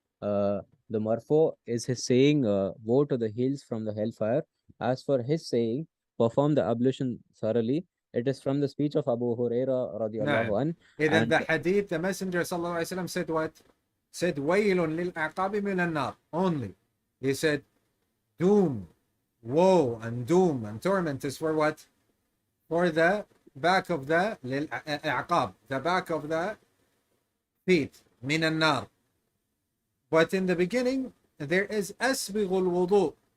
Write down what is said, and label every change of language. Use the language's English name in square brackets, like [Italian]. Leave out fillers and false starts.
[English] The marfo is his saying, woe to the heels from the hellfire. As for his saying, perform the ablution thoroughly, it is from the speech of Abu Huraira No. [Arabic] radiallahu an, إذا [English] and the hadith, the Messenger sallallahu alaihi wasallam said what? Said [Arabic] وَيْلٌ لِلْأَعْقَابِ مِنَ النَّارِ. [English] Only. He said doom, woe, and doom and torment is for what? For the back of the للأعقاب, the back of the feet, [Arabic] من النار. [English] But in the beginning, there is [Arabic] أسبغ الوضوء.